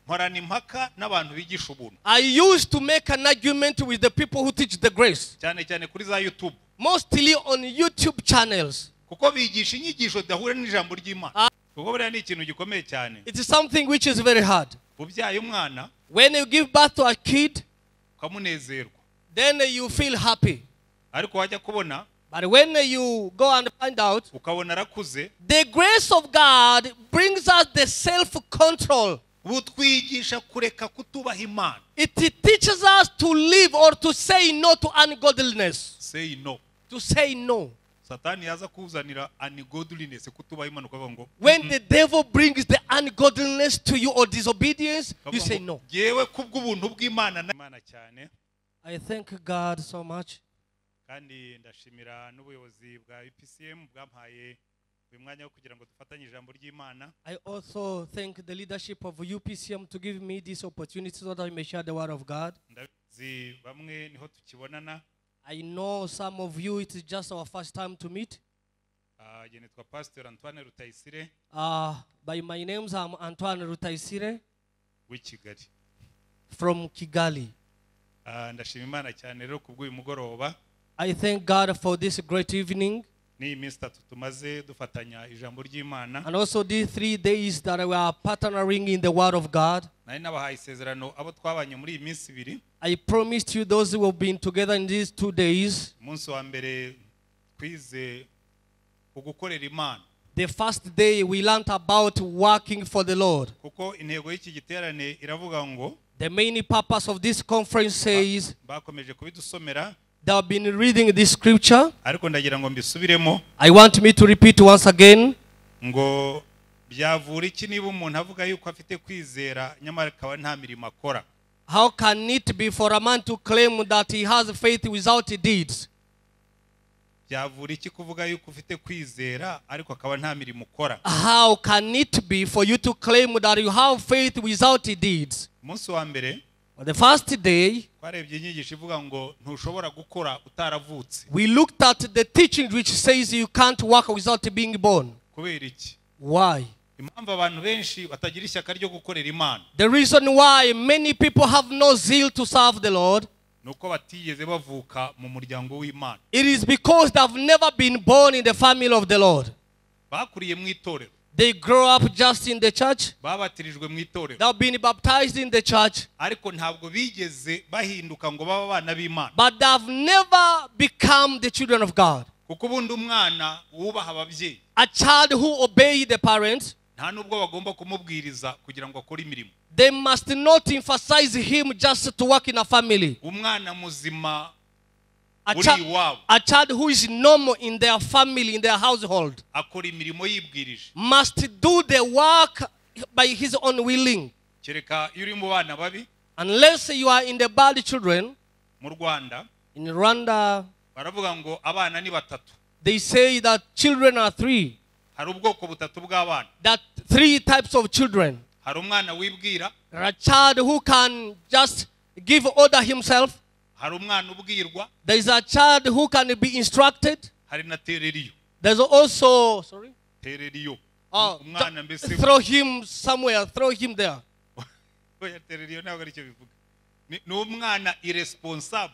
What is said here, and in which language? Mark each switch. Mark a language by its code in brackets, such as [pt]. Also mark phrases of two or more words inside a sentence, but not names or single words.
[rw] nkorana impaka n'abantu bigisha ubuntu. [en] I used to make an argument with the people who teach the grace. [rw] Cyane cyane kuri za YouTube. [en] Mostly on YouTube channels. [rw] Kuko bigisha inyigisho dahura n'ijambo ry'Imana. Kuko buriya ni ikintu gikomeye cyane. [en] It is something which is very hard. [rw] Ubyaye umwana, [en] when you give birth to a kid, [rw] ukamunezerwa, [en] then you feel happy. [rw] Ariko wajya kubona, [en] but when you go and find out, [rw] ukabona arakuze, [en] the grace of God brings us the self-control. [rw] Butwigisha kureka kutubaha Imana. [en] It teaches us to live or to say no to ungodliness. Say no. To say no. [rw] Satani yaza kuzanira ungodliness kutubaha Imana ukavuga ngo, [en] when the devil brings the ungodliness to you or disobedience, you say no. [rw] Yewe kubw'ubuntu bw'Imana n'Imana cyane. [en] I thank God so much. [rw] Kandi ndashimira n'ubuyobozi bwa UPCM bwampaye umwanya wo kugira ngo dufatanye ijambo ry'Imana. [en] I also thank the leadership of UPCM to give me this opportunity so that I may share the word of God. [rw] Ndabizi bamwe niho tukibonana. [en] I know some of you it is just our first time to meet. [rw] Nitwa Pastor Antoine Rutayisire. [en] By my name I'm Antoine Rutayisire. [rw] Kigali. [en] From Kigali. [rw] Ndashima Imana cyane rero kubw'uyu mugoroba. [en] I thank God for this great evening. [rw] Ni iminsi 3 tumaze dufatanya ijambo ry'Imana. [en] And also these 3 days that we are partnering in the word of God. [rw] Nari nabahaye isezerano abo twabanye muri iyi minsi 2. [en] I promised you those who have been together in these 2 days. [rw] Umunsi wa mbere twize ugukorera Imana. [en] The first day we learned about working for the Lord. [rw] Kuko intego y'iki giterane iravuga ngo, [en] the main purpose of this conference says, [rw] bakomeje kubidusomera. [en] They have been reading this scripture. [rw] Ariko ndagira ngo mbisubiremo. [en] I want me to repeat once again. [rw] Ngo byavura iki niba umuntu avuga yuko afite kwizera nyamara akaba nta mirimo akora? [en] How can it be for a man to claim that he has faith without deeds? [rw] Byavura iki kuvuga yuko ufite kwizera ariko akaba nta mirimo ukora? [en] How can it be for you to claim that you have faith without deeds? [rw] Umunsi wa mbere, [en] on the first day, [rw] twarebye inyigisho ivuga ngo ntushobora gukora utaravutse. [en] We looked at the teaching which says you can't work without being born. [rw] Kubera iki? [en] Why? [rw] Impamvu abantu benshi batagira ishyaka ryo gukorera Imana. [en] The reason why many people have no zeal to serve the Lord, [rw] nuko batigeze bavuka mu muryango w'Imana. [en] It is because they have never been born in the family of the Lord. [rw] Bakuriye mu itorero. [en] They grow up just in the church. [rw] Babatirijwe mu itorero. [en] They have been baptized in the church. [rw] Ariko ntabwo bigeze bahinduka ngo baba abana b'Imana. [en] But they have never become the children of God. [rw] Kuko ubundi umwana wubaha ababyeyi. [en] A child who obeys the parents, [rw] nta nubwo bagomba kumubwiriza kugira ngo akore imirimo. [en] They must not emphasize him just to work in a family. [rw] Umwana muzima [en] a child who is normal in their family, in their household, [rw] akora imirimo yibwirije. [en] Must do the work by his own willing. [rw] Kereka yuri mu bana babi. [en] Unless you are in the bad children. [rw] Mu Rwanda, [en] in Rwanda, [rw] baravuga ngo abana ni 3. [en] They say that children are 3. [rw] Hari ubwoko butatu bw'abana. [en] That 3 types of children. [rw] Hari umwana wibwira. [en] A child who can just give order himself. [rw] Hari umwana ubwirwa. [en] There is a child who can be instructed. [rw] Hari na tereriyo. [en] There's also, sorry? [rw] Tereriyo. Umwana mbese [en] throw him somewhere, throw him there. [rw] Oya tereriyo ntabwo ari cyo bivuga. Ni umwana irresponsible.